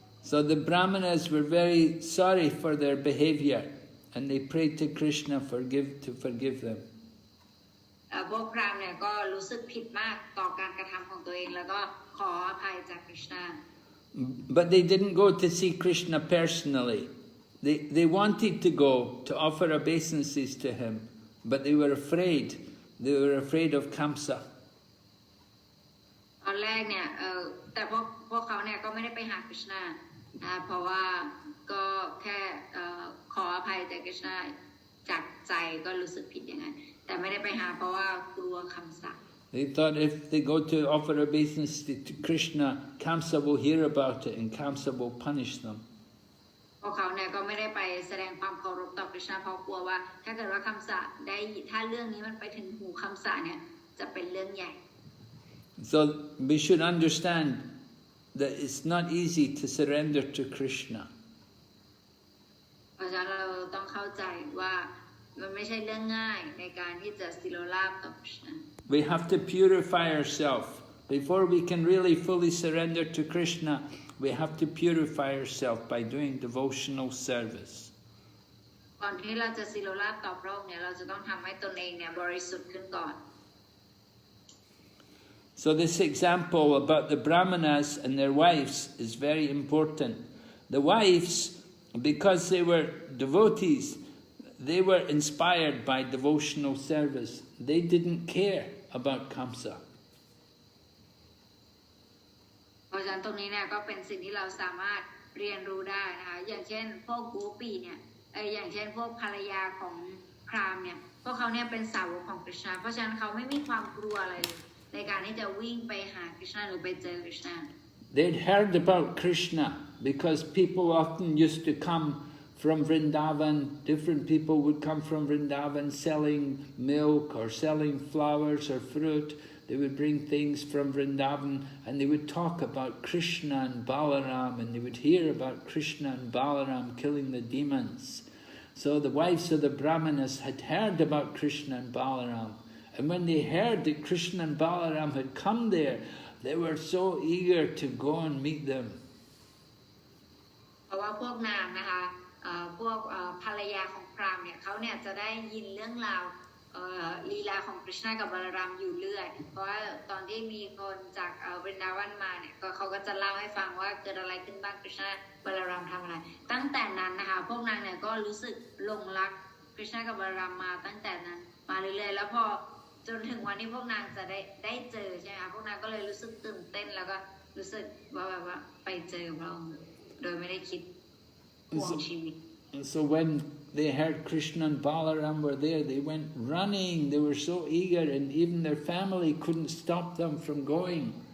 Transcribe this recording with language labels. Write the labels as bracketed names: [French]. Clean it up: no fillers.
[English] So the Brāhmaṇas were very sorry for their behavior, and they prayed to Krishna to forgive them. [Thai] พวกพราหมณ์เนี่ยก็รู้สึกผิดมากต่อการกระทำของตัวเองแล้วก็ขออภัยจากคริชนา [English] But they didn't go to see Krishna personally. They wanted to go to offer obeisances to him, but they were afraid They were afraid of Kamsa. [Thai] ตอนแรกเนี่ยแต่พวกเขาเนี่ยก็ไม่ได้ไปหา Krishna นะคะเพราะว่าก็แค่ขออภัยจาก Krishna จากใจก็รู้สึกผิดอย่างนั้นแต่ไม่ได้ไปหาเพราะว่ากลัวคำสาป [English] They thought if they go to offer obeisance to Krishna, Kamsa will hear about it and Kamsa will punish them. [Thai] พวกเขาเนี่ยก็ไม่ได้ไปแสดงความเคารพต่อ Krishna เพราะกลัวว่าถ้าเกิดว่าคำสาปได้ถ้าเรื่องนี้มันไปถึงหูคำสาปเนี่ยจะเป็นเรื่องใหญ่ [English] So we should understand that it's not easy to surrender to Krishna. [Thai] เพราะฉะนั้นเราต้องเข้าใจว่ามันไม่ใช่เรื่องง่ายในการที่จะสิโรราบต่อ Krishna. [English] We have to purify ourselves. Before we can really fully surrender to Krishna, we have to purify ourselves by doing devotional service. [Thai] ก่อนที่เราจะสิโรราบต่อพระองค์เนี่ยเราจะต้องทำให้ตนเองเนี่ยบริสุทธิ์ขึ้นก่อน [English] So this example about the Brāhmaṇas and their wives is very important. The wives, because they were devotees, they were inspired by devotional service. They didn't care about Kamsa. [Thai] เพราะฉะนั้นตรงนี้เนี่ยก็เป็นสิ่งที่เราสามารถเรียนรู้ได้นะคะอย่างเช่นพวกกูปีเนี่ยอย่างเช่นพวกภรรยาของพราหมณ์เนี่ยพวกเขาเนี่ยเป็นสาวกของ Krishna เพราะฉะนั้นเขาไม่มีความกลัวอะไรเลยในการที่จะวิ่งไปหา Krishna หรือไปเจอ Krishna. [English] They'd heard about Krishna because people often used to come from Vrindavan. Different people would come from Vrindavan selling milk or selling flowers or fruit. They would bring things from Vrindavan and they would talk about Krishna and Balaram, and they would hear about Krishna and Balaram killing the demons. So the wives of the Brāhmaṇas had heard about Krishna and Balaram. And when they heard that Krishna and Balaram had come there, they were so eager to go and meet them. [Thai] เพราะว่าพวกนางนะคะพวกภรรยาของพราหมณ์เนี่ยเขาเนี่ยจะได้ยินเรื่องราวลีลาของ Krishna กับบาลารามอยู่เรื่อยเพราะว่าตอนที่มีคนจากวรินดาวันมาเนี่ยเขาก็จะเล่าให้ฟังว่าเกิดอะไรขึ้นบ้าง Krishna บาลารามทำอะไรตั้งแต่นั้นนะคะพวกนางเนี่ยก็รู้สึกหลงรัก Krishna กับบาลารามมาตั้งแต่นั้นมาเรื่อยๆแล้วพอ จนถึงวันที่พวกนางจะได้เจอใช่ไหมคะพวกนางก็เลยรู้สึกตื่นเต้นแล้วก็รู้สึกว่าแบบว่าไปเจอพระองค์โดยไม่ได้คิดห่วงชีวิต [English] So when they heard Krishna and Balaram were there, they went running. They were so eager, and even their family couldn't stop them from going.